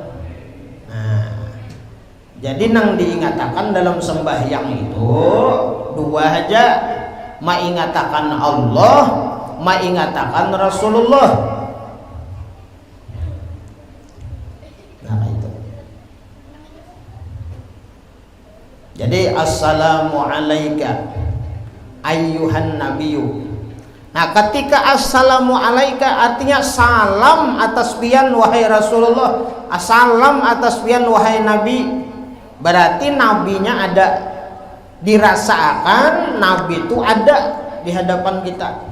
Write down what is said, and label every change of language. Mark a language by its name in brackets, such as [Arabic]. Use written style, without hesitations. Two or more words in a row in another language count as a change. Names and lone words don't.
[Banjar] Nah, jadi nang diingatakan dalam sembahyang itu 2 aja, maingatakan Allah, maingatakan Rasulullah. Nah, itu. [Arabic] Jadi السلام عليك أيها النبي. [Banjar] Nah, ketika [Arabic] السلام عليك [Banjar] artinya salam atas pian wahai Rasulullah, salam atas pian wahai Nabi. Berarti nabinya ada, dirasakan nabi itu ada di hadapan kita.